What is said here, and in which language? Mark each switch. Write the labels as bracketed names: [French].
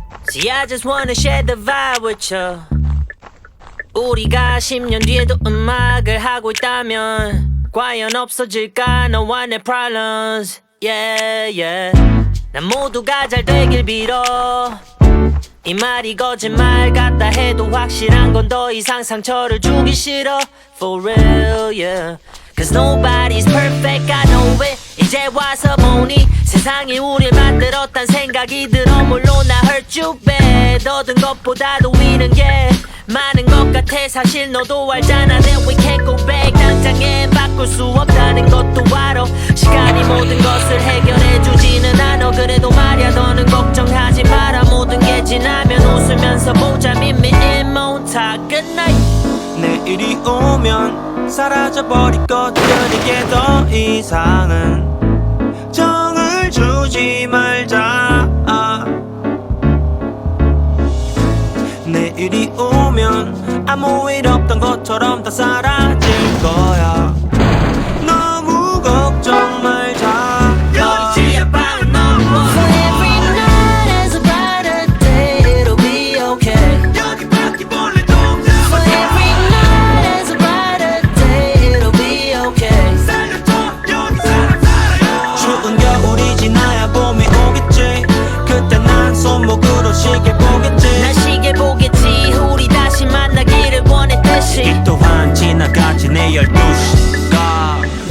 [English] See I just wanna share the vibe with you. [Korean] 우리가 10년 뒤에도 음악을 하고 있다면 과연 없어질까 너와 내 problems. [English] Yeah yeah. [Korean] 난 모두가 잘 되길 빌어. 이 말이 거짓말 같다 해도 확실한 건 더 이상 상처를 주기 싫어. [English] For real yeah. Cause nobody's perfect I know it. [Korean] 이제 와서 보니 세상이 우릴 만들었단 생각이 들어. 물론 나 [English] hurt you bad. [Korean] 얻은 것보다도 잃은 게 많은 것 같아. 같아 사실 너도 알잖아 [English] that we can't go back [Korean] 당장에 바꿀 수 없다는 것도 알아 시간이 모든 것을 해결해주지는 않아 그래도 말야 너는 걱정하지 마라 모든 게 지나면 웃으면서 보자 [English] Meet me in Montauk Good night [Korean] 내일이 오면 사라져버릴 것들에게 더 이상은 정을 주지 말자 내일이 오면 아무 일 없던 것처럼 다 사라질 거야 너무 걱정 말자 여지의 밤은 너무 [English] For every night has a brighter day It'll be okay [Korean] 여기 바퀴벌레 동자 [English] For every night has a brighter day It'll be okay [Korean] 살려줘 여기 사람 살아요 추운 겨울이 지나야 봄이 오겠지 그때 난 손목으로 시계 보겠지 난 시계 보겠지 우리 다시 만나기를 원했듯이 이 또한 지나가지 내 12시가